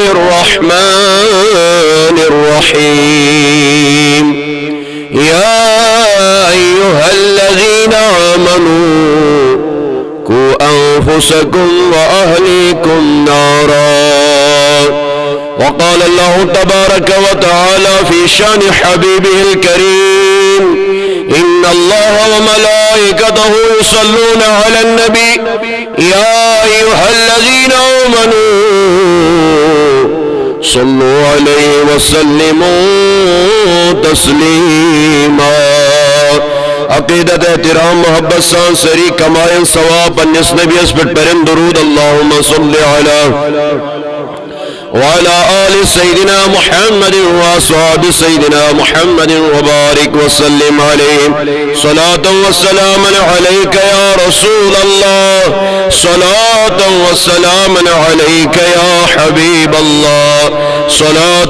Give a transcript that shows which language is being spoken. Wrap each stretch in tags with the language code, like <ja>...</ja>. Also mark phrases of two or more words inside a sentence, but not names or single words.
<ar>الرحمن الرحيم يا أيها الذين آمنوا قوا أنفسكم وأهليكم نارا وقال الله تبارك وتعالى في شان حبيبه الكريم إن الله وملائكته يصلون على النبي يا أيها الذين آمنوا صلوا عليه وسلموا تسليما</ar> <ks>عقیدت احترام محبت سان سری کمائن ثواب بنس نبی اسپٹ پرن درود</ks> <ar>اللہم صلی علی وعلى آل سيدنا محمد وأصحاب سيدنا محمد وبارك وسلم عليهم صلاة وسلاما عليك يا رسول الله صلاة وسلاما عليك يا حبيب الله صلاة</ar>